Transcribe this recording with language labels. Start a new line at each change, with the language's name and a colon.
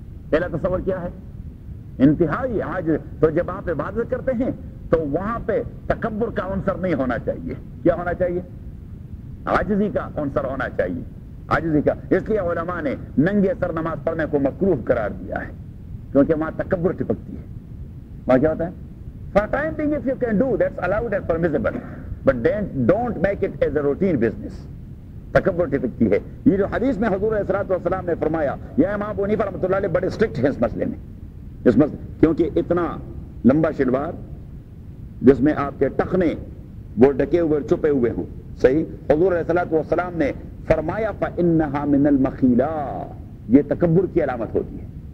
Urdu: پہلا تصور کیا ہے, انتہائی عاجز. تو جب آپ عبادت کرتے ہیں تو وہاں پہ تکبر کا عنصر نہیں ہونا چاہیے. کیا ہونا چاہیے, عاجزی کا عنصر ہونا چاہیے, عاجزی کا. اس لیے علماء نے ننگے سر نماز پڑھنے کو مکروہ قرار دیا ہے کیونکہ وہاں تکبر ٹپکتی ہے. وہاں کیا ہوتا ہے,
English: for time being if you can do that's allowed and permissible but don't make it as a routine business.
Urdu: تکبر ٹپکتی ہے. یہ جو حدیث میں حضور علیہ الصلوۃ والسلام نے فرمایا, یہ امام ابو حنیفہ رحمۃ اللہ علیہ بڑے اسٹرکٹ ہیں اس مسئلے میں, اس مسئلے کیونکہ اتنا لمبا شلوار جس میں آپ کے ٹخنے وہ ڈکے ہوئے چھپے ہوئے ہوں. صحیح, حضور علیہ الصلوۃ والسلام نے فرمایا
Arabic: فإنها من المخیلہ,
Urdu: یہ تکبر کی علامت ہوتی ہے.